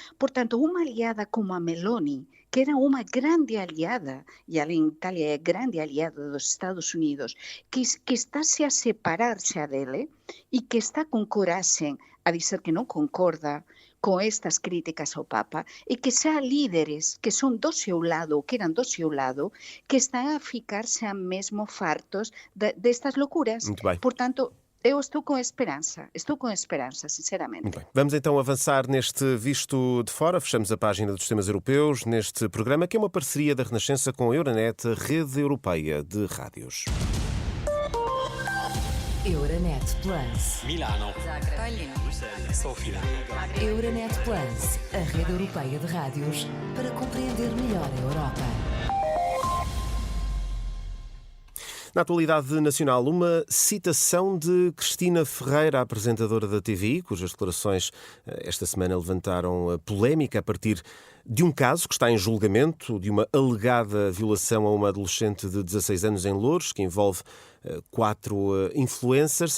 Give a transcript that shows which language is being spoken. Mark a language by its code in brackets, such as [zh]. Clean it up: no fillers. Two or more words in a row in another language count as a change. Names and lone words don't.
[gl] Por tanto, unha aliada como a Meloni, que era unha grande aliada, e alén Italia é grande aliada dos Estados Unidos, que estáse a separar xa dele e que está con coraxe a dizer que non concorda con estas críticas ao Papa e que xa líderes que son do seu lado, que eran do seu lado, que están a ficar xa mesmo fartos destas locuras. [pt] Muito bem. Por tanto, eu estou com esperança, sinceramente. Muito bem. Vamos então avançar neste Visto de Fora. Fechamos a página dos temas europeus neste programa, que é uma parceria da Renascença com a Euronet, Rede Europeia de Rádios. Euronet Plus. Milano. Zagreb. Sofia. Euronet Plus, a rede europeia de rádios para compreender melhor a Europa. Na atualidade nacional, uma citação de Cristina Ferreira, apresentadora da TVI, cujas declarações esta semana levantaram polémica a partir de um caso que está em julgamento, de uma alegada violação a uma adolescente de 16 anos em Loures, que envolve 4 influencers.